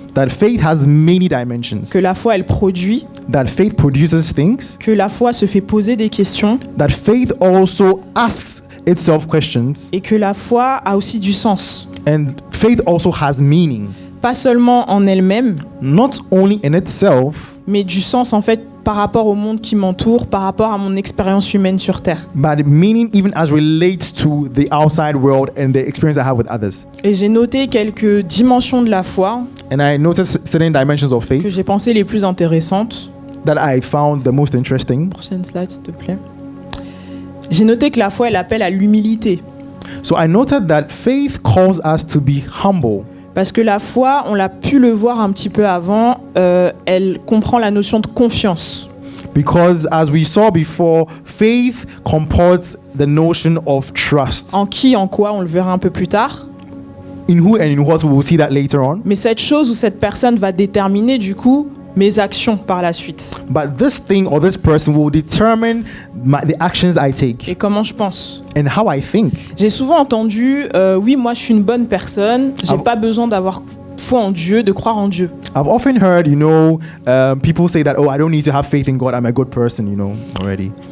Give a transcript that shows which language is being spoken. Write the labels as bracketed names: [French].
[English] That faith has many dimensions. [French] Que la foi, elle produit. [English] That faith produces things. [French] Que la foi se fait poser des questions. [English] That faith also asks itself questions. [French] Et que la foi a aussi du sens. [English] And faith also has meaning. [French] Pas seulement en elle-même. [English] Not only in itself. [French] Mais du sens en fait par rapport au monde qui m'entoure, par rapport à mon expérience humaine sur Terre. [English] But meaning even as relates to the outside world and the experience I have with others. [French] Et j'ai noté quelques dimensions de la foi. [English] And I noticed certain dimensions of faith. [French] Que j'ai pensé les plus intéressantes. [English] That I found the most interesting. [French] Prochaine slide, s'il te plaît. J'ai noté que la foi, elle appelle à l'humilité. [English] So I noted that faith calls us to be humble. [French] Parce que la foi, on l'a pu le voir un petit peu avant, elle comprend la notion de confiance. [English] Because as we saw before, faith comports the notion of trust. [French] En qui, en quoi, on le verra un peu plus tard. [English] In who and in what, we will see that later on. [French] Mais cette chose ou cette personne va déterminer du coup mes actions par la suite. [English] But this thing or this person will determine the actions I take. [French] Et comment je pense. [English] And how I think. [French] J'ai souvent entendu, oui, moi je suis une bonne personne, j'ai pas besoin d'avoir foi en Dieu, de croire en Dieu. [English] I've often heard, people say that, oh, I don't need to have faith in God, I'm a good person, already.